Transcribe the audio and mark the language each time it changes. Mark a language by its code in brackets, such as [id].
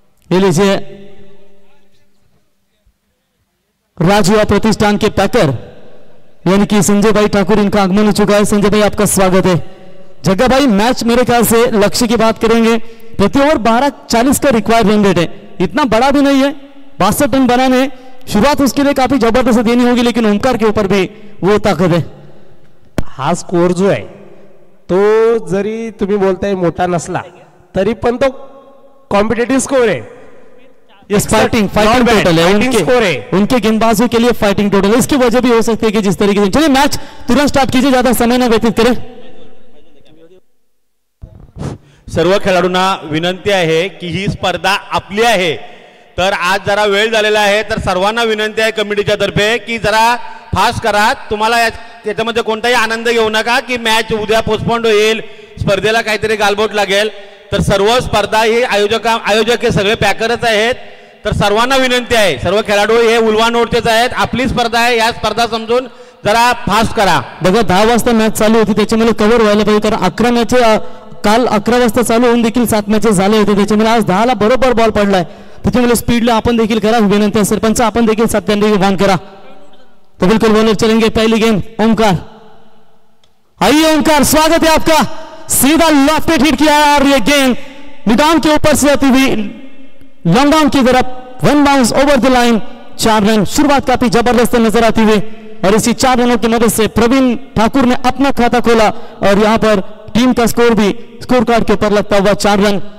[hi] ये लीजिए राजयुवा प्रतिष्ठान के पैकर यानी कि संजय भाई ठाकुर, इनका आगमन हो चुका है. संजय भाई आपका स्वागत है. जग्गा भाई मैच मेरे ख्याल से लक्ष्य की बात करेंगे प्रति ओवर 12:40 का रिक्वायर्ड रन रेट है. इतना बड़ा भी नहीं है. 62 रन बनाने शुरुआत उसके लिए काफी जबरदस्त देनी होगी लेकिन ओमकार के ऊपर भी वो ताकत है. [mr] हा स्कोर जो आहे तो जरी तुम्ही बोलताय मोठा नसला तरी पण तो कॉम्पिटेटिव्ह स्कोर आहे. [hi] फाइटिंग टोटल है उनके गेंदबाजों के लिए फाइटिंग टोटल है. इसकी वजह भी हो सकती है कि जिस तरीके से. चलिए मैच तुरंत स्टार्ट कीजिए, ज्यादा समय ना व्यतीत करें. [mr] सर्व खेळाडूंना विनंती आहे की ही स्पर्धा आपली आहे तर आज जरा वेळ झालेला आहे तर सर्वांना विनंती आहे कमिटीच्या तर्फे की जरा फास्ट करा. तुम्हाला त्याच्यामध्ये कोणताही आनंद घेऊ नका की मॅच उद्या पोस्टपोन्ड होईल, स्पर्धेला काहीतरी गालबोट लागेल. तर सर्व स्पर्धा ही आयोजक हे सगळे पॅकरच आहेत. तर सर्वांना विनंती आहे, सर्व खेळाडू हे उलवा नोटचेच आहेत. आपली स्पर्धा आहे, या स्पर्धा समजून जरा फास्ट करा. बघा 10 वाजता मॅच चालू होती त्याच्यामुळे कव्हर व्हायला पाहिजे कारण 11 मॅच काल 11 वाजता चालू होऊन देखील 7 मॅचेस झाले होते. त्याच्यामुळे आज 10 ला बरोबर बॉल पडलाय. त्याच्यामुळे स्पीडला आपण देखील करा विनंती. सरपंच आपण देखील सत्याने वाहन करा. [hi] तो बिल्कुल बॉलर चलेंगे. पहली गेंद ओमकार. आइए ओमकार, स्वागत है आपका. सीधा लॉफ्टेड हिट किया और ये गेंद मिडान के ऊपर से आती हुई लॉन्ग डाउन की तरफ 1 bounce [en] Over the line. [hi] 4 run. शुरुआत काफी जबरदस्त नजर आती हुई और इसी 4 रनों की मदद से प्रवीण ठाकुर ने अपना खाता खोला और यहां पर टीम का स्कोर भी स्कोर कार्ड के ऊपर लगता हुआ 4 रन.